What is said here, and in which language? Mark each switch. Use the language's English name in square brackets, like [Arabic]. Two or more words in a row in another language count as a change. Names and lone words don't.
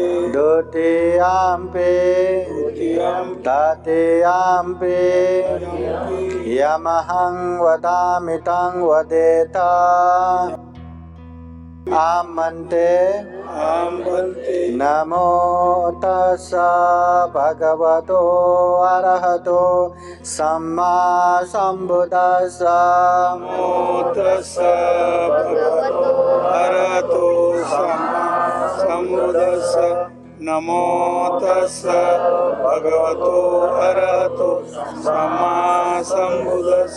[Pali] द्वितीयाम्पि द्वितीयम्पि तृतीयाम्पि यमहं वदामि तं वदेत. आमन्ते. अहं भन्ते. नमो तस्स भगवतो अरहतो सम्मा सम्बुद्धस्स. नमो तस्स भगवतो अरहतो सम्मा सम्बुद्धस्स. नमो तस्स भगवतो अरहतो सम्मा सम्बुद्धस्स.